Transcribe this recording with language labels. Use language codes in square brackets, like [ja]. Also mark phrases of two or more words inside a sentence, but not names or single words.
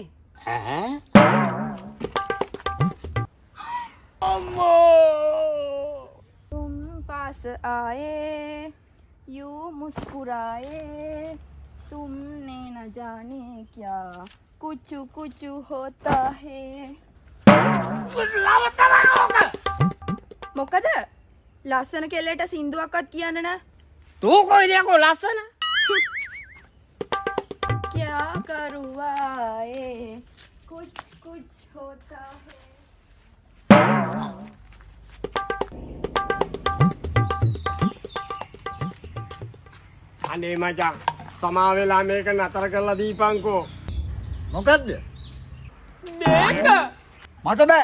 [si] ඈ? [hi] तुम पास आए यूं मुस्कुराए तुमने न जाने क्या कुछ कुछ होता है [si] මොකද ලස්සන කෙල්ලට සින්දුවක්වත් කියන්න නෑ. තෝ කොයිද යකෝ ලස්සන? [hi] क्या करूँगा कुछ कुछ होता है. [si] අනේ මචං සමා වෙලා මේක නතර කරලා දීපන්කෝ. මොකද්ද? මේක මට බෑ.